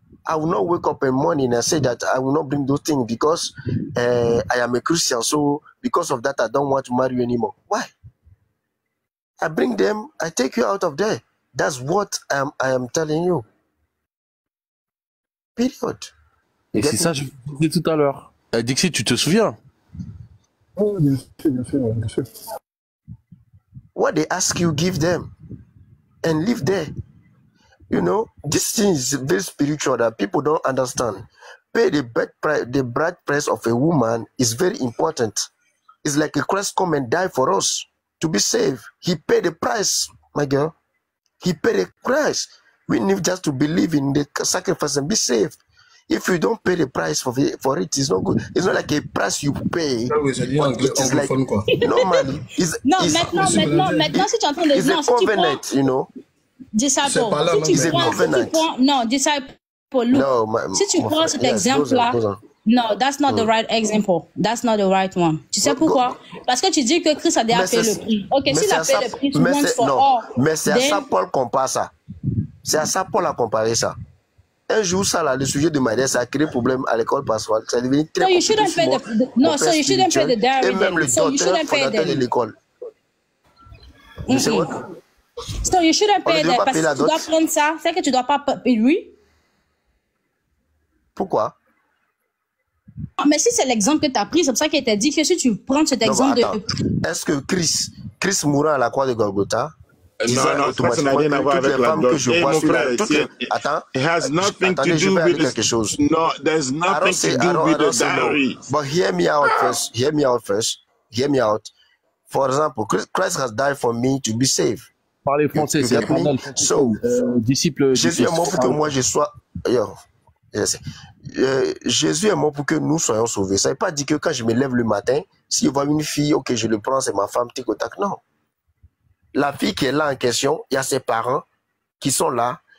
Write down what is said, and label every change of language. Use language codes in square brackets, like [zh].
[en] I will not wake up in the morning and say that I will not bring those things because I am a Christian. So because of that, I don't want to marry you anymore. Why? I bring them, I take you out of there. That's what I am telling you. Period. [fr] Et c'est ça que je disais tout à l'heure. Dixie, tu te souviens? Oh, bien sûr. [en] What they ask you, give them. And live there. You know, this thing is very spiritual that people don't understand. Pay the bride price of a woman is very important. It's like a Christ come and die for us to be saved. He paid the price, my girl. He paid the price. We need just to believe in the sacrifice and be saved. If you don't pay the price for it, it's not good. It's not like a price you pay. It is like normally. [fr] Maintenant, si tu es en train de dire, [en] it's a covenant, you know. [fr] Disciple, si tu prends, disciple, si tu prends cet exemple-là, [en] No, that's not the right example. That's not the right one. [fr] Tu sais pourquoi? Parce que tu dis que Christ a déjà payé le prix. Ok, s'il a payé le prix [en] once for all. [fr] Mais c'est à ça Paul compare ça. C'est à ça Paul a comparé ça. Un jour, ça, là, le sujet de mariage, ça a créé problème à l'école pastorale. Ça est devenu très compliqué. [en] So you shouldn't pay the dowry. [fr] Et même le docteur fondateur de l'école. Je sais quoi? [en] So you shouldn't pay that. [fr] Parce que tu dois prendre ça. C'est que tu dois pas payer lui. Pourquoi? Mais si c'est l'exemple que tu as pris, c'est pour ça qu'il t'a dit que si tu prends cet exemple Est-ce que Christ mourant à la croix de Golgotha, non, ça n'a rien à voir avec la dot. Mon frère, attends, [en] it has nothing to do with [fr] quelque chose. [en] No, there's nothing to do with the dowry. But hear me out first. Hear me out first. Hear me out. For example, Christ has died for me to be saved. [fr] Parlez français, c'est [en] so, [fr] disciple. Jésus est mort pour que moi je sois. Jésus est mort pour que nous soyons sauvés. Ça ne veut pas dire que quand je me lève le matin, si je vois une fille, ok, je le prends, c'est ma femme, tic au tac. Non. La fille qui est là en question, il y a ses parents qui sont là.